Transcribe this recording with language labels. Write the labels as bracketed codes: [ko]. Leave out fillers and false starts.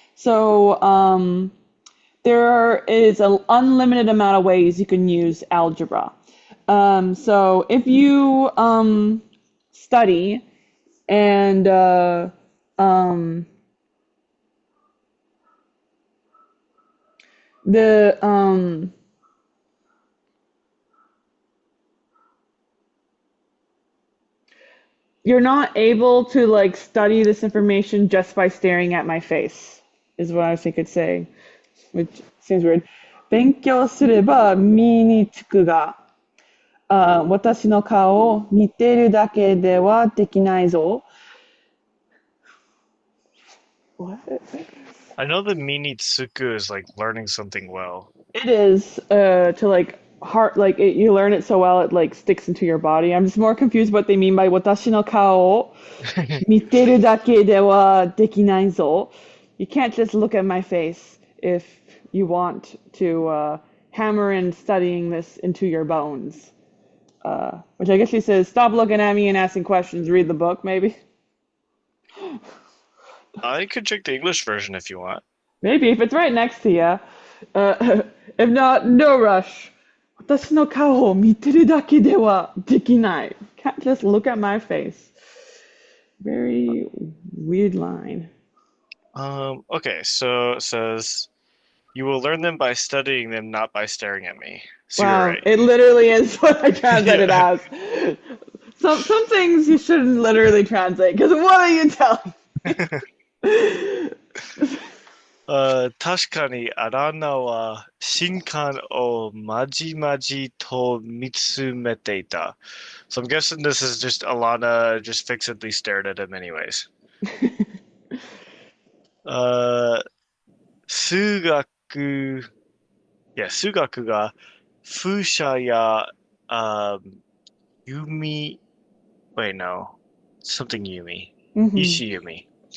[en] So, there is an unlimited amount of ways you can use algebra. So if you study and you're not able to like study this information just by staring at my face, is what I think it's saying, which seems weird. [ja] 勉強すれば身につくが、私の顔を見ているだけではできないぞ。 [en] What? I know the minitsuku is like learning something well. It is to like you learn it so well it like sticks into your body. I'm just more confused what they mean by 私の顔を見てるだけではできないぞ. You can't just look at my face if you want to hammer in studying this into your bones. Which I guess she says, stop looking at me and asking questions, read the book, maybe. I could check the English version if you want. Maybe, if it's right next to you. If not, no rush. [ja] 私の顔を見てるだけではできない. [en] Can't just look at my face. Very weird line. Okay, so it says you will learn them by studying them, not by staring at me. So you're Wow, right. it literally is what I translated Yeah. as. Some things you shouldn't literally translate because what are you telling me? [ja] 確かにアランナは新刊をまじまじと見つめていた。 [en] So I'm guessing this is just Alanna just fixedly stared at him anyways. [ja] あ数学、数学が風車や、弓、 wait, no, something 弓。 Mhm. 石弓。